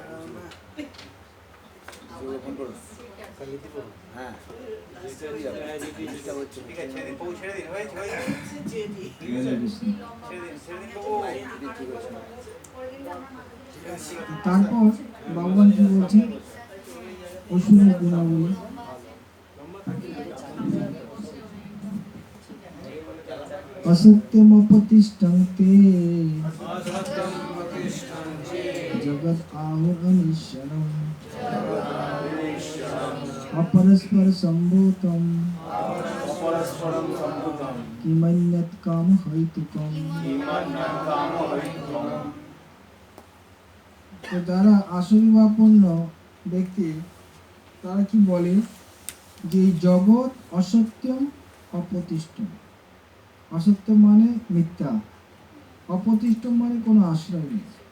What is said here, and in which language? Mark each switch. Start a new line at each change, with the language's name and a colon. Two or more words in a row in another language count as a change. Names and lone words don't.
Bangla: হ্যাঁ ঠিক আছে ছেড়ে দিন বাবু, ছেড়ে দিন হয়েছে হয়েছে হরে কৃষ্ণ। ছেড়ে দিন বাবু। তারপর ভগবান কি বলছে অসুরের গুণাবলী।
Sanskrit: असत्यमपतिष्ठन्ते जगत आहुरनिश्चरम् अपरस्पर सम्भूतम् किमन्यत् कामहैतुकम्।
Bangla: তো যারা আসবিভাবপূর্ণ ব্যক্তি তারা কি বলে যে এই জগৎ
Sanskrit: অসত্যম অপ্রতিষ্ঠম।
Bangla: অসত্য মানে মিথ্যা, অপ্রতিষ্ঠ মানে কোনো আশ্রয় নেই।